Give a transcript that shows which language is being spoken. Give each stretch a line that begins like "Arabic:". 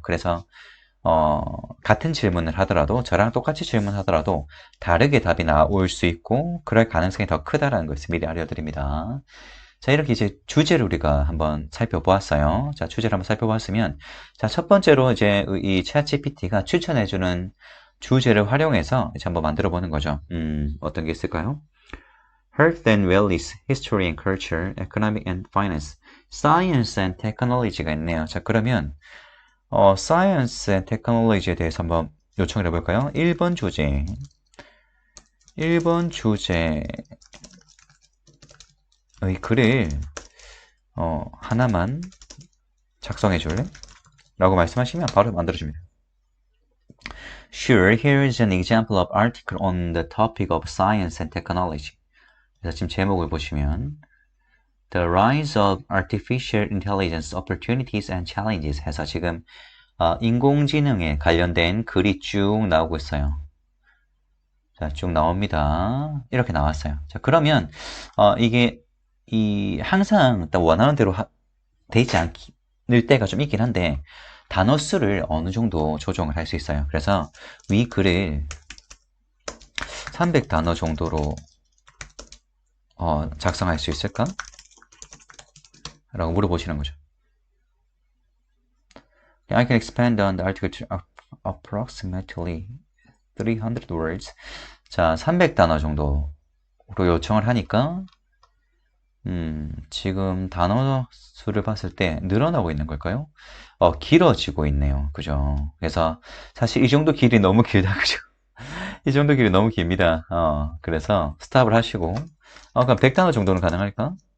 Korean: 그래서 같은 질문을 하더라도 저랑 똑같이 질문하더라도 다르게 답이 나올 수 있고 그럴 가능성이 더 크다라는 것을 미리 알려드립니다. 자, 이렇게 이제 주제를 우리가 한번 살펴보았어요. 자, 주제를 한번 살펴보았으면 자, 첫 번째로 이제 이 챗GPT가 추천해주는 주제를 활용해서 이제 한번 만들어 보는 거죠. 어떤 게 있을까요?
English: Health and Wellness, History and Culture, Economic and Finance, Science and Technology가 있네요.
Korean: 자, 그러면 Science and Technology에 대해서 한번 요청을 해볼까요? 1번 주제 1번 주제의 글을 하나만 작성해 줄래? 라고 말씀하시면 바로 만들어줍니다.
English: Sure, here is an example of article on the topic of science and technology.
Korean: 그래서 지금 제목을 보시면
English: The Rise of Artificial Intelligence, Opportunities and Challenges
Korean: 해서 지금 인공지능에 관련된 글이 쭉 나오고 있어요. 자, 쭉 나옵니다. 이렇게 나왔어요. 자, 그러면 이게 항상 딱 원하는 대로 되지 않을 때가 좀 있긴 한데 단어 수를 어느 정도 조정을 할 수 있어요. 그래서 위 글을 300단어 정도로 작성할 수 있을까? 라고 물어보시는 거죠.
English: I can expand on the article to approximately 300 words.
Korean: 자, 300단어 정도로 요청을 하니까 지금 단어 수를 봤을 때 늘어나고 있는 걸까요? 길어지고 있네요. 그죠? 그래서 사실 이 정도 길이 너무 길다. 그죠? 이 정도 길이 너무 깁니다. 그래서 스탑을 하시고 그럼 100단어 정도는 가능할까?